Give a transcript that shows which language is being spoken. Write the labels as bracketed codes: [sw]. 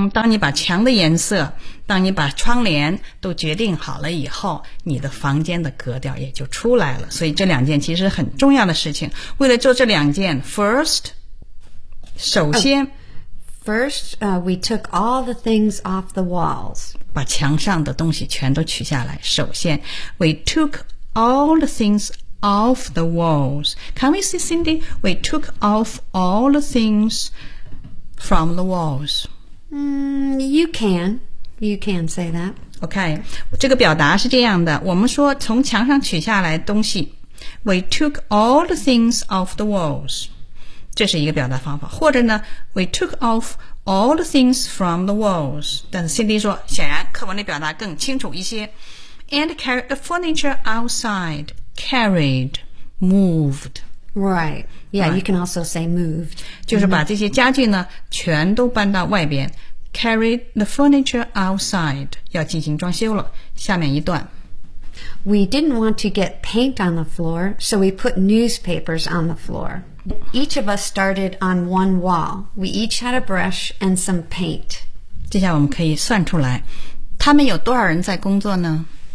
[zh] 当你把墙的颜色，当你把窗帘都决定好了以后，你的房间的格调也就出来了。所以这两件其实很重要的事情，为了做这两件 first 首先、 [en] first we took all the things off the walls， [zh] 把墙上的东西全都取下来。 [en] 首先 we took all the thingsOff the walls. Can we see, Cindy? We took off all the things from the walls. You can say that. [zh] Okay. 这个表达是这样的。我们说从墙上取下来东西。 [en] We took all the things off the walls. [zh] 这是一个表达方法。或者呢 [en] ,we took off all the things from the walls. [zh] 但是 Cindy 说显然课文的表达更清楚一些。 [en] And carry the furniture outside. Carried, moved. Right. Yeah, right. You can also say moved. [zh] 就是把这些家具呢、mm-hmm. 全都搬到外边。 [en] Carried the furniture outside. [zh] 要进行装修了。下面一段。 [en] We didn't want to get paint on the floor, so we put newspapers on the floor. Each of us started on one wall. We each had a brush and some paint. [zh] 接下来我们可以算出来。他们有多少人在工作呢？